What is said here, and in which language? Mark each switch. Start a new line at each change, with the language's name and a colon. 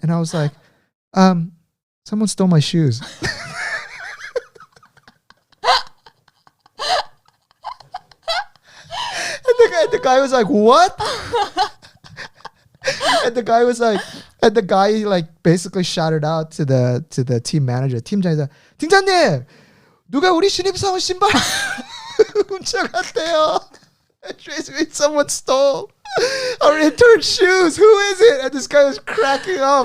English: And I was like, someone stole my shoes. And the guy was like, what? And the guy like basically shouted out to the team manager.
Korean: 팀장이다. 팀장님, 누가 우리 신입사원 신발 훔쳐갔대요.
English: Basically, someone stole our intern's shoes. Who is it? And this guy was cracking up.